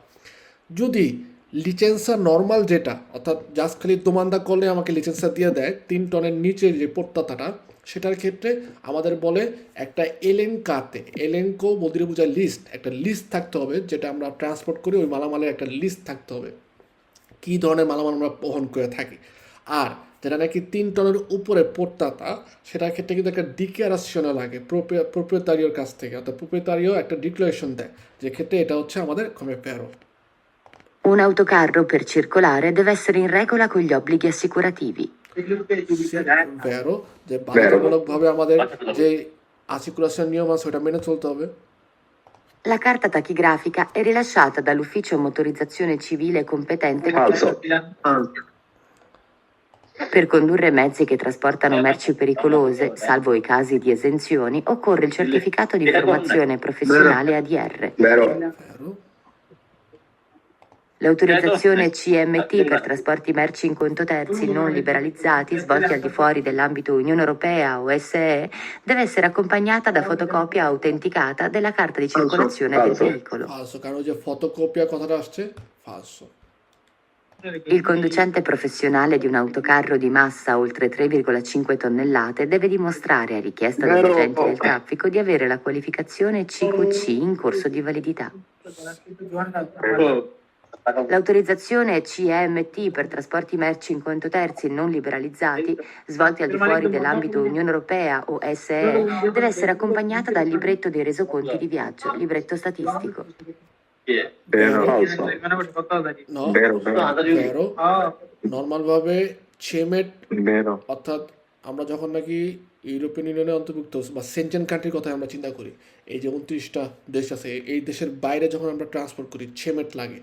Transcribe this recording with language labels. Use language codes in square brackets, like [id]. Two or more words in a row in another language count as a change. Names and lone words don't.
[bn] যদি লিসেন্সা নর্মাল যেটা, অর্থাৎ জাস্ট খালি দোমানদা করলে আমাকে লিসেন্সটা দিয়ে দেয় 3 টনের নিচে যে পোর্টাতাটা, সেটার ক্ষেত্রে আমাদের বলে একটা এলেনকাতে, এলেনকো বলতে বোঝায় লিস্ট, একটা লিস্ট থাকতে হবে যেটা আমরা ট্রান্সপোর্ট করি, ওই মালামালের একটা লিস্ট থাকতে হবে কী ধরনের মালামাল আমরা বহন করে থাকি। আর যেটা নাকি 3 টনের উপরে পোর্টাতা, সেটার ক্ষেত্রে কিন্তু একটা ডিক্লারেশনও লাগে প্রোপ্রিয়েতারিওর কাছ থেকে, অর্থাৎ প্রোপ্রিয়েতারিও একটা ডিক্লারেশন দেয়, যে ক্ষেত্রে এটা হচ্ছে আমাদের কমে প্যারো। [it] Un autocarro per circolare deve essere in regola con gli obblighi assicurativi. [bn] ভেরো, যে বাধ্যতামূলকভাবে আমাদের যে আসিকুরেশন নিয়ম আছে ওটা মেনে চলতে হবে। [it] La carta tachigrafica è rilasciata dall'ufficio motorizzazione civile competente ফালসো। per condurre mezzi che trasportano merci pericolose, salvo i casi di esenzioni, occorre il certificato di formazione professionale ADR. বেরো। ভেরো, L'autorizzazione CMT per trasporti merci in conto terzi non liberalizzati svolti al di fuori dell'ambito Unione Europea o SE deve essere accompagnata da fotocopia autenticata della carta di circolazione del falso. veicolo. [bn] ফালসো, কারণ ওই যে ফটোকপিয়া কথাটা আসছে, ফালসো। [it] Il conducente professionale di un autocarro di massa oltre 3,5 tonnellate deve dimostrare a richiesta degli Vero. agenti del traffico di avere la qualificazione CQC in corso di validità. L'autorizzazione CMT per trasporti merci in conto terzi non liberalizzati, svolti al di fuori dell'ambito Unione Europea o SE, deve essere accompagnata dal libretto dei resoconti di viaggio, libretto statistico. vero. falso. ন বেরো। [bn] ভেরো নর্মালভাবে চেমেট, বেরো। অর্থাৎ আমরা যখন নাকি ইউরোপিয়ান ইউনিয়নে অন্তর্ভুক্ত বা সেনজেন কান্ট্রির কথা আমরা চিন্তা করি, এই যে 29টা দেশ আছে, এই দেশের বাইরে যখন আমরা ট্রান্সপোর্ট করি ছেমেট লাগে।